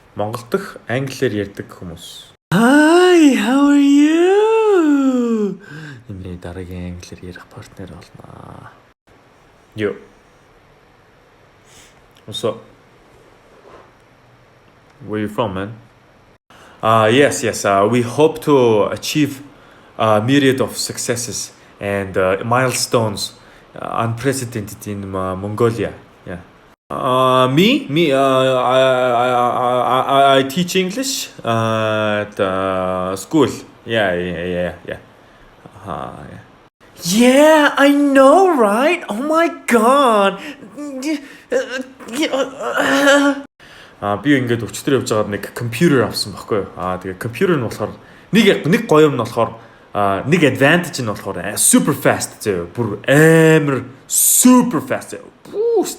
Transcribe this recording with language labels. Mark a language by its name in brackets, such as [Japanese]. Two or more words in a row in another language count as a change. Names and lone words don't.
[Mongolian] Монгол дахь англиар ярьдаг хүмүүс. [English] Hi, how are you? [Mongolian] Энэ дараагийн англиар ярих партнер болно. [English] Yo. What's up? Where you from, man? Yes. We hope to achieve a myriad of successes and milestones unprecedented in Mongolia. Yeah. Me. I teach English at school. Yeah. Yeah. Yeah, I know, right? Oh my god. [Mongolian] Би ингээд өчтөр явж байгаад нэг компьютер авсан байхгүй юу? Тэгээ компьютер нь болохоор нэг гоё юм нь болохоор нэг advantage нь болохоор [English] super fast [Mongolian] зөө. Бүр амар [English] super fast. [Mongolian] Boost.